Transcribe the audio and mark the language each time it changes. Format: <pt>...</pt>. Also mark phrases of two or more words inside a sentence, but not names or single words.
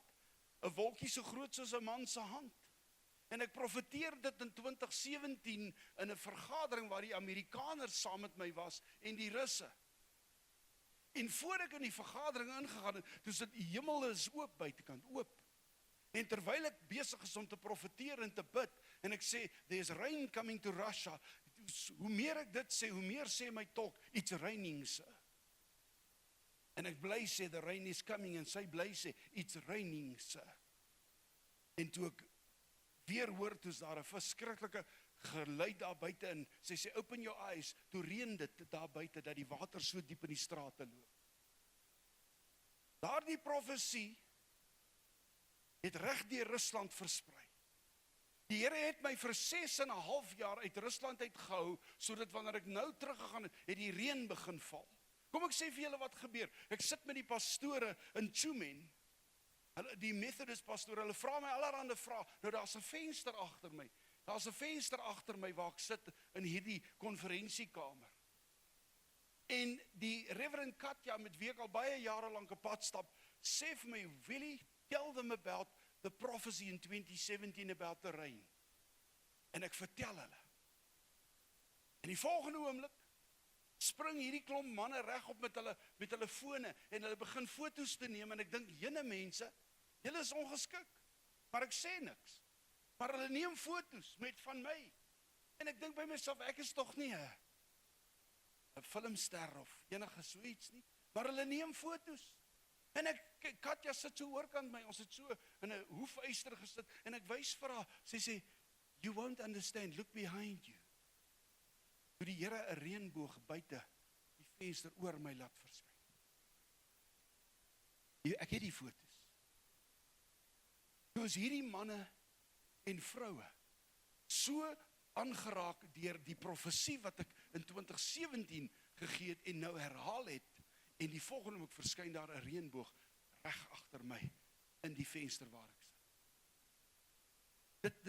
<af>'n wolkie so groot soos 'n man se hand. En ek profeteer dit in 2017 in 'n vergadering waar die Amerikaners saam met my was en die Russe. En voor ek in die vergadering ingegaan het, toe sit die hemel is oop buitekant, oop. En terwyl ek besig is om te profeteer en te bid, en ek sê,</af> <en>there's rain coming to Russia,</en> <af>hoe meer ek dit sê, hoe meer sê my tolk,</af> <en>it's raining, sir.</en> <af>En ek bly sê,</af> <en>the rain is coming,</en> <af>en sy bly sê,</af> <en>it's raining, sir.</en> <af>En toe ek weer hoor, toe's daar 'n verskriklike geluid daar buite, en sy sê,</af> <en>open your eyes,</en> <af>toe reën dit daar buite, dat die water so diep in die strate loop. Daardie profesie het reg deur Rusland versprei. Die Here het my vir 6,5 jaar uit Rusland uitgehou, sodat wanneer ek nou teruggegaan het, het die reën begin val. Kom ek sê vir julle wat gebeur. Ek sit met die pastore in Tjumen, die Methodist pastore, hulle vra my allerhande vrae. Nou daar's 'n venster agter my. Daar's 'n venster agter my waar ek sit in hierdie konferensiekamer. En die Reverend Katja, met wie ek al baie jare lank 'n pad stap, sê vir my, Willie,</af> <en>tell them about the prophecy in 2017 about the rain.</en> <af>En ek vertel hulle. En die volgende oomblik spring hierdie klomp manne reg op met hulle fone en hulle begin foto's te neem, en ek dink, jene mense, julle is ongeskik, maar ek sê niks. Maar hulle neem foto's met van my. En ek dink by myself, ek is tog nie 'n filmster of enige so iets nie, maar hulle neem foto's. En Katja sit so oorkant my, ons het so in 'n hoefyster gesit, en ek wys vir haar, sy sê,</af> <en>you won't understand, look behind you.</en> <af>Toe die Here 'n reënboog buite die venster oor my laat verskyn. Ek het die foto's. Toe is hierdie manne en vroue so aangeraak deur die profesie wat ek in 2017 gegee het en nou herhaal het, en die volgende oomblik verskyn daar 'n reënboog reg agter my in die venster waar ek sit.</af>